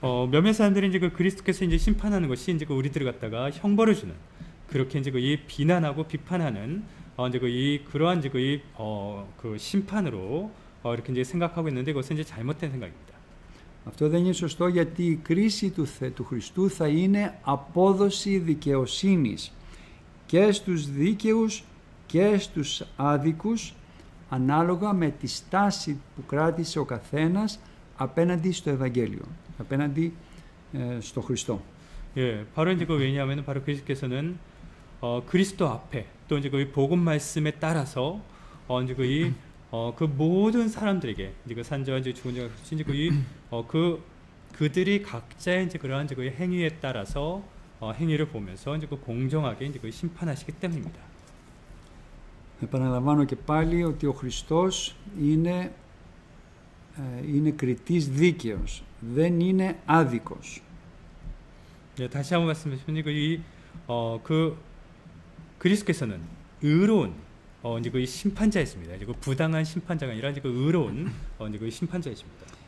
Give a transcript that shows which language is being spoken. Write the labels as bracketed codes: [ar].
[ko] 몇몇 사람들이 이제 그 그리스도께서 이제 심판하는 것이 이제 그 우리들을 갖다가 형벌을 주는, 그렇게 이제 그 이 비난하고 비판하는 이제 그 이 그러한 이제 그 심판으로 이렇게 이제 생각하고 있는데, 그것은 이제 잘못된 생각입니다. [el] Αυτό δεν είναι σωστό, γιατί η κρίση του Χριστού θα είναι απόδοση δικαιοσύνης και στους δίκαιους και στους άδικους, ανάλογα με τη στάση που κράτησε ο καθένας απέναντι στο Ευαγγέλιο, απέναντι στο Χριστό. [ko] 예, 바로 이제 그 왜냐하면 바로 그리스도께서는 그리스도 앞에 또 이제 그 복음 말씀에 따라서 이제 그 모든 사람들에게 이제 그 산자와 이제 죽은 자가 이제 그들이 각자의 이제 그러한 이제 그 행위에 따라서 행위를 보면서 이제 그 공정하게 이제 그 심판하시기 때문입니다. [el] Επαναλαμβάνω και πάλι ότι ο Χριστός είναι κριτής δίκαιος, δεν είναι άδικος. [ko] 네, 다시 한번 말씀드리면 그 그리스도께서는 의로운 이제 그 심판자였습니다. 이제 그 부당한 심판자가 아니라 이제 그 의로운 이제 그 심판자이십니다.